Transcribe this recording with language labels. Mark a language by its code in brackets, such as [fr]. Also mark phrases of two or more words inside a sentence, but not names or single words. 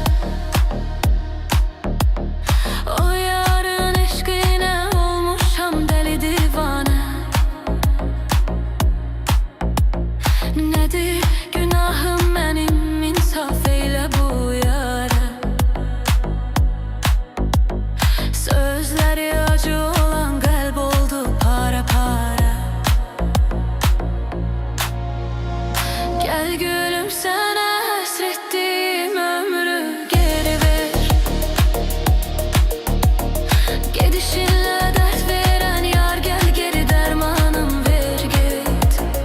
[az] O yarın eşqinə olmuşam dəli divanə. Nədir günahım mənim, insaf eylə bu yarə. Sözləri acı olan qəlb oldu para-para. [tr] Gel gülüm, sana hasrettiğim ömrü geri ver. Gidişinle dert veren yar, gel geri dermanım ver git.